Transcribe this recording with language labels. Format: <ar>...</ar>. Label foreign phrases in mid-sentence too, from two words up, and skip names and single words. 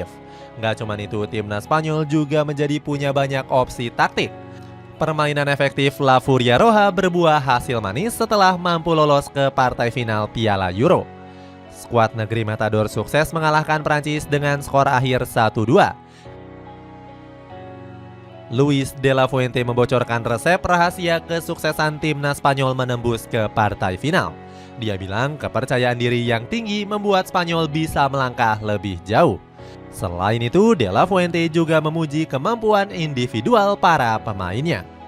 <id>Nggak cuma itu, timnas Spanyol juga menjadi punya banyak opsi taktik. Permainan efektif La Furia Roja berbuah hasil manis setelah mampu lolos ke partai final Piala Euro. Skuad negeri Matador sukses mengalahkan Prancis dengan skor akhir 1-2. Luis de la Fuente membocorkan resep rahasia kesuksesan timnas Spanyol menembus ke partai final. Dia bilang kepercayaan diri yang tinggi membuat Spanyol bisa melangkah lebih jauh. Selain itu, De la Fuente juga memuji kemampuan individual para pemainnya.</id>